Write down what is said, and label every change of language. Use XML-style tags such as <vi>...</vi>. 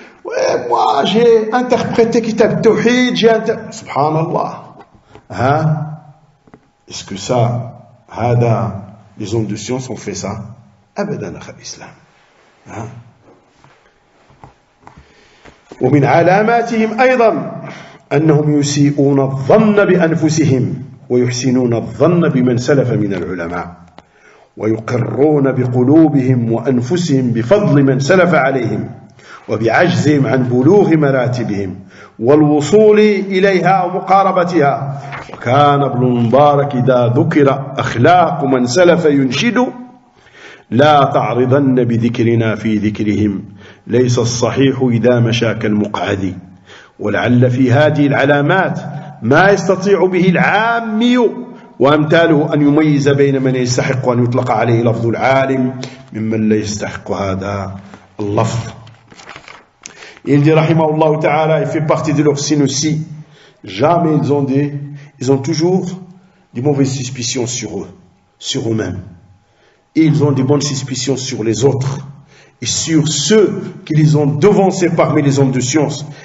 <fr>Ouais, moi j'ai interprété Kitab Tawhid, Subhanallah. Est-ce que ça, les hommes de science ont fait ça?</fr> <ar>Abadan akha l'islam. ومن علاماتهم أيضا أنهم يسيئون الظن بأنفسهم ويحسنون الظن بمن سلف من العلماء ويقرون بقلوبهم وأنفسهم بفضل من سلف عليهم وبعجزهم عن بلوغ مراتبهم والوصول إليها ومقاربتها. وكان ابن المبارك إذا ذكر أخلاق من سلف ينشد لا تعرضن بذكرنا في ذكرهم ليس الصحيح إذا مشى كالمقعد. ولعل في هذه العلامات ما يستطيع به العامي وأمثاله أن يميز بين من يستحق أن يطلق عليه لفظ العالم ممن لا يستحق هذا اللفظ.</ar> <fr>Il dit rahimahullah ta'ala, il fait partie de leur signe aussi, jamais ils ont toujours des mauvaises suspicions sur eux, sur eux-mêmes. Et ils ont des bonnes suspicions sur les autres et sur ceux qui les ont devancés parmi les hommes de science.</fr>